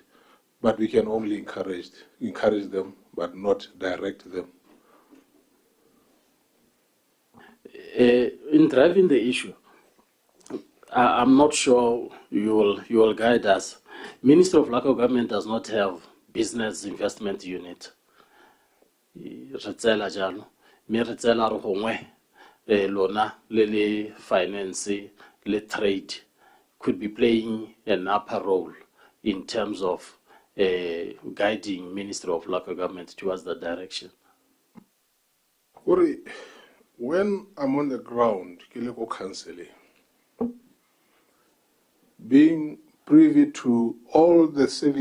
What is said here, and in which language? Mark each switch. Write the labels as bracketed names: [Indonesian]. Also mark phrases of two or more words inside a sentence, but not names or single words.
[English] But we can only encourage them, but not direct them. In driving the issue, I'm not sure you will guide us. Ministry of Local Government does not have business investment unit. [Tswana] Lona le [English] finance le trade could be playing an upper role in terms of guiding Ministry of Local Government towards that direction. When I'm on the ground, Kileko counseling, being privy to all the